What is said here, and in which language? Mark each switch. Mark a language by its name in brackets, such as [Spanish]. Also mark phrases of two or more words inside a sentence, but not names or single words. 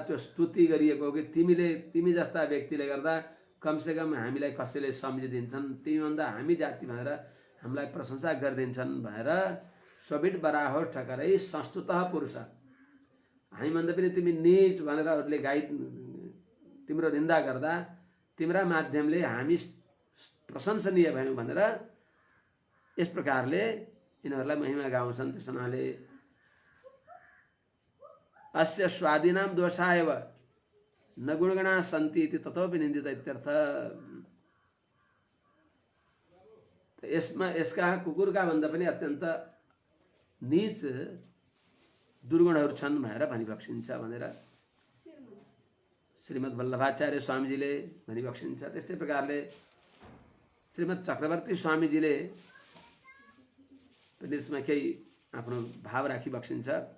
[Nepali] त्यो स्तुति गरिएको कि तिमी जस्ता व्यक्तिले गर्दा कमसेकम हामीलाई कसैले सम्झिदिन्छन्, तिमी भन्दा हामी जाति भनेर हामीलाई प्रशंसा गरिदिन्छन् भनेर [Sanskrit] स्वबिड बराहो ठकरै संस्तुतः पुरुष, [Nepali] हामी भन्दा पनि तिमी नीच भनेर अरूले तिम्रो निन्दा गर्दा तिम्रा माध्यमले हामी प्रशंसनीय भयौँ भनेर यस प्रकारले यिनीहरूलाई महिमा गाउँछन्। त्यस हुनाले [Sanskrit] अस्य स्वादिनाम दोषायव न गुणगणा सन्ति इति ततोपि निन्दित इत्यर्थ। [Nepali] यसका कुकुरका भन्दा पनि अत्यन्त नीच दुर्गुणहरू छन् भनेर भनिबक्सिन्छ भनेर श्रीमद् वल्लभाचार्य स्वामीजीले भनिबक्सिन्छ। त्यस्तै प्रकारले श्रीमद् चक्रवर्ती स्वामीजीले पनि यसमा केही आफ्नो भाव राखिबक्सिन्छ।